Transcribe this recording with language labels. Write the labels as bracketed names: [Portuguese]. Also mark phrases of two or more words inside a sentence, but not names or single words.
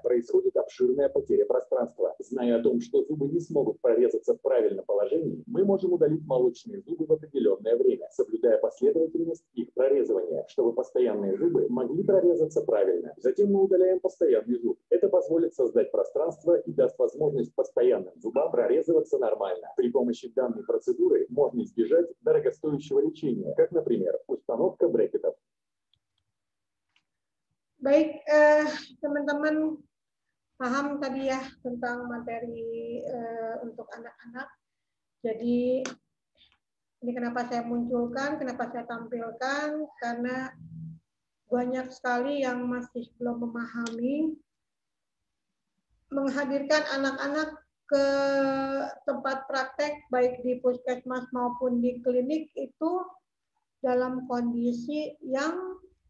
[Russian] Происходит обширная потеря пространства. Зная о том, что зубы не смогут прорезаться в правильном положении, мы можем удалить молочные зубы в определенное время, соблюдая последовательность их прорезывания, чтобы постоянные зубы могли прорезаться правильно. Затем мы удаляем постоянный зуб. Это позволит создать пространство и даст возможность постоянным зубам прорезываться нормально. При помощи данной процедуры можно избежать дорогостоящего лечения, как, например, установка брекетов. [Indonesian] Baik, teman-teman paham tadi ya tentang materi untuk anak-anak. Jadi ini kenapa saya munculkan, kenapa saya tampilkan, karena banyak sekali yang masih belum memahami menghadirkan anak-anak ke tempat praktek baik di puskesmas maupun di klinik itu dalam kondisi yang